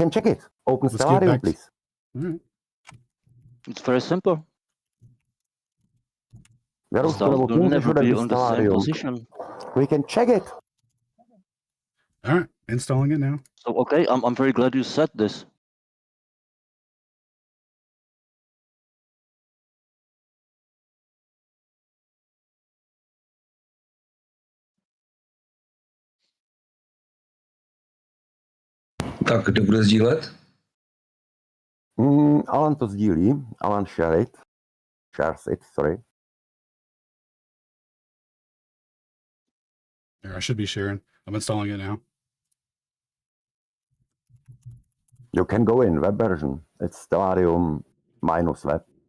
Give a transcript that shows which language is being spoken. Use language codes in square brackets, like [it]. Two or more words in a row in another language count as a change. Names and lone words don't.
[en] can check it. Open let's get Stellarium, back to- please. All right. It's very simple. [cs] Kterou [en] The stars [cs] stranu [en] will [cs] můžeš [en] never be [cs] odebrat [en] on the same [cs] Stellarium? [en] position. We can check it. All right, installing it now. So okay, I'm very glad you said this. [cs] Tak, kdo bude sdílet? Alan to sdílí. [en] Alan shares it, sorry. There, I should be sharing. I'm installing it now. You can go in web version. It's Stellarium minus web.